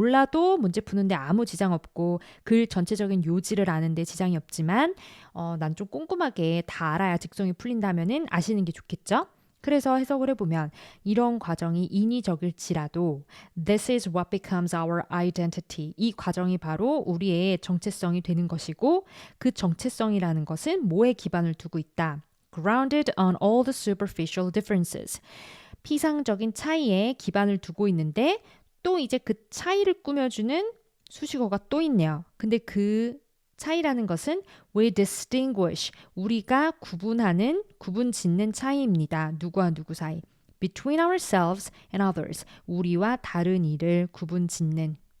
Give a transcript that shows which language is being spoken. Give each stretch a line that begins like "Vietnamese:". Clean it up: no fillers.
Korean: 몰라도 문제 푸는데 아무 지장 없고 글 전체적인 요지를 아는데 지장이 없지만 난 좀 꼼꼼하게 다 알아야 직성이 풀린다면은 아시는 게 좋겠죠? 그래서 해석을 해보면 이런 과정이 인위적일지라도
English: This is what becomes our identity.
Korean: 이 과정이 바로 우리의 정체성이 되는 것이고 그 정체성이라는 것은 뭐에 기반을 두고 있다.
English: Grounded on all the superficial differences.
Korean: 피상적인 차이에 기반을 두고 있는데 또 이제 그 차이를 꾸며주는 수식어가 또 있네요. 근데 그 차이라는 것은
English: we distinguish,
Korean: 우리가 구분하는, 구분 짓는 차이입니다. 누구와 누구 사이.
English: Between ourselves and others,
Korean: 우리와 다른 이를 구분 짓는.